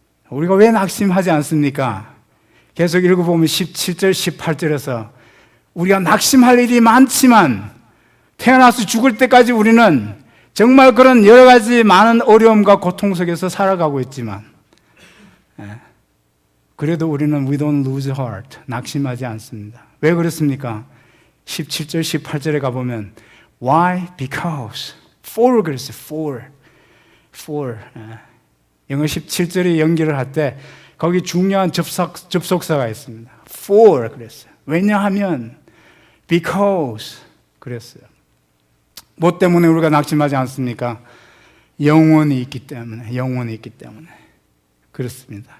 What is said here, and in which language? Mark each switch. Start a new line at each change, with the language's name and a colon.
Korean: 우리가 왜 낙심하지 않습니까? 계속 읽어보면 17절, 18절에서 우리가 낙심할 일이 많지만 태어나서 죽을 때까지 우리는 정말 그런 여러 가지 많은 어려움과 고통 속에서 살아가고 있지만, 그래도 우리는
English: we don't lose heart,
Korean: 낙심하지 않습니다. 왜 그렇습니까? 17절, 18절에 가보면 why?
English: Because for
Korean: 그랬어요. for 영어 17절에 연기를 할 때 거기 중요한 접속사가 있습니다. for 그랬어요. 왜냐하면 because 그랬어요. 뭐 때문에 우리가 낙심하지 않습니까? 영원이 있기 때문에, 영원이 있기 때문에 그렇습니다.